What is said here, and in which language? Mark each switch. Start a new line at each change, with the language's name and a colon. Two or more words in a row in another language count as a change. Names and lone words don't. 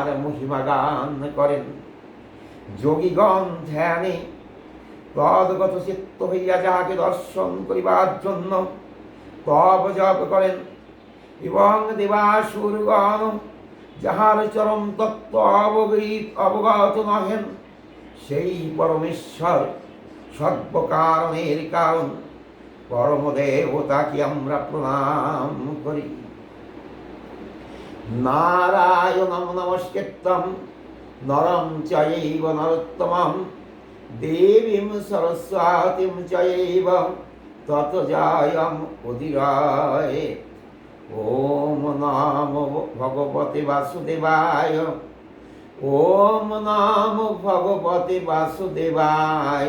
Bangla: মহিমা গান করেন, যোগীগণ ধ্যানে তদ্গত চিত্ত হইয়া যাহাকে দর্শন করিবার জন্য তব জপ করেন, এবং দেবাসুরগণ যাহার চরম তত্ত্ব অবগত নহেন, সেই পরমেশ্বর সর্বকারণের কারণ পরমদেবতাকে আমরা প্রণাম করি।
Sanskrit: নারায়ণং নমস্কৃত্যং নরং চৈব নরোত্তমং দেবীং সরস্বতীং চৈব ততো জয়ং উদীরয়ে। ওম নমো ভগবতে বাসুদেবায়। ওম নমো ভগবতে বাসুদেবায়।